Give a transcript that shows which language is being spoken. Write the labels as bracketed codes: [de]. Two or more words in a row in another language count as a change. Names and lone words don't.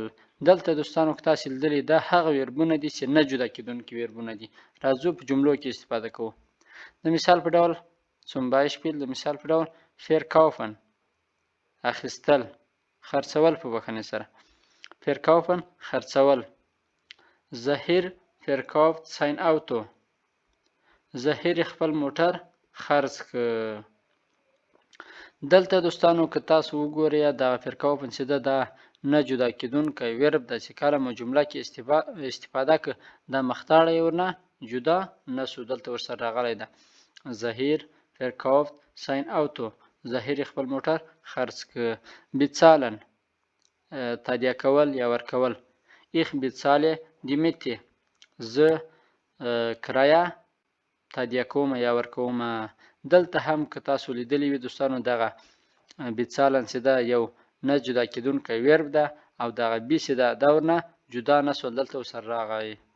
[ps] دلته دوستانو که تاسې لیدلي دا هغه ویربونه دي چې نه جدا کېدونکي ویربونه دي. راځو په جملو کې استفاده کوو. د مثال په ډول [de] zum Beispiel [ps] د مثال په ډول verkaufen اخیستل، خرڅول په بخښنې سره، verkaufen خرڅول. زهیر [de] verkauft sein Auto [ps] زهیر خپل موټر خرڅ کړ. دلته دوستانو که تاسو وګورئ دا verkaufen چې ده دا نه جدا کېدونکی ویرب ده چې کله مو جمله کې استفاده کړه دا مختاړی ورنه جدا نه سو، دلته ورسره راغلی ده. زهیر [de] verkauft sein Auto [ps] زهیر خپل موټر خرڅ کړ. bezahlen تادیه کول یا ورکول. [de] ich bezahle die Miete [ps] زه کرایه تادیه کوم یا ورکوم. دلته هم که تاسو لیدلی وي دوستانو دغه bezahlen چې ده یو نه جدا کېدونکی ویرب ده او دغه بي چې ده دا ورنه جدا نه سول، دلته ورسره راغی.